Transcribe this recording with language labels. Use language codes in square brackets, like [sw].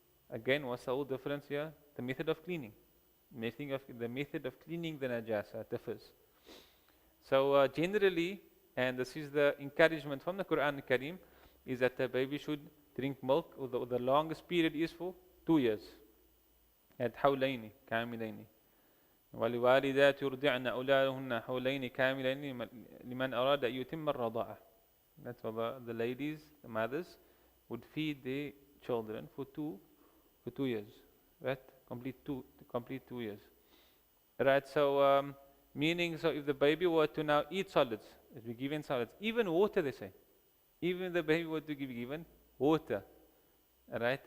[en] Again, what's the whole difference here? The method of cleaning. The method of cleaning the najasa differs. So generally, and this is the encouragement from the Quran Kareem, is that the baby should drink milk, or the longest period is for 2 years. [ar] At حولين كاملين ولوالدات يرضعن أولادهن حولين كاملين لمن أراد أن يتم الرضاعة. [en] That's what the ladies, the mothers, would feed their children for 2 years, right? Complete 2 years, right? So meaning, so if the baby were to now eat solids, if we given solids, even water, they say, even the baby were to be given water, right?